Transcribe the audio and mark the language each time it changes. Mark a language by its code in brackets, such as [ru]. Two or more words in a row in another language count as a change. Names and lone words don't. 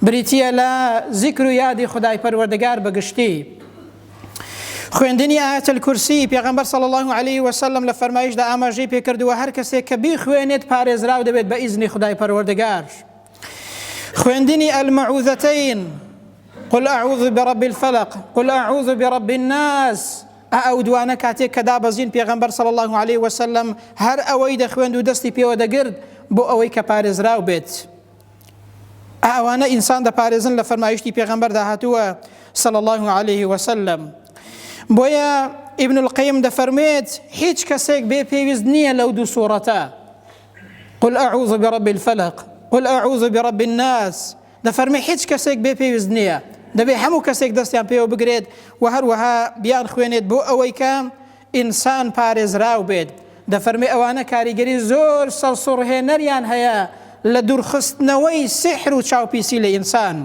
[ckb] بریتیە لە ذیکر و یادی خدای پەروەردگار بەگشتی. خوێندنی ئایەت الکورسی پێغەمبەر [ar] صلی الله علیه وسلم [ckb] لە فەرمایشدا ئاماژەی پێکردووە هەر کەسێک کە بیخوێنێت پارێزراو دەبێت بە ئیزنی خدای پەروەردگار. خوێندنی المعوذەتەین [ar] قل أعوذ برب الفلق قل أعوذ برب الناس [ckb] ئەو دوانە کاتێک کە دابەزین پێغەمبەر [ar] صلی الله علیه وسلم [ckb] هەر ئەوەی دەخوێند و دەستی پێوە دەگرت بۆ ئەوەی کە پارێزراو بێت. ئەوانە ئینسان دەپارێزن لە فەرمایشتی پێغەمبەر داهاتووە [ar] صلی الله علیه وسلم. [ckb] بۆیە ئیبن القیم دەفەرمێت هیچ کەسێک بێ پێویست نییە لەو دوو سوورەتە [ar] قل أعوذ برب الفلق قل أعوذ برب الناس [ckb] دەفەرمێ هیچ کەسێک بێ پێویست نییە دەبێ هەموو کەسێک دەستیان پێوە بگرێت و هەروەها بیان خوێنێت بۆ ئەوەی کە ئینسان پارێزراو بێت. دەفەرمێ ئەوانە کاریگەری زۆر سەرسوڕهێنەریان هەیە لە دوورخستنەوەی سحر و چاوپیسی لە ئینسان.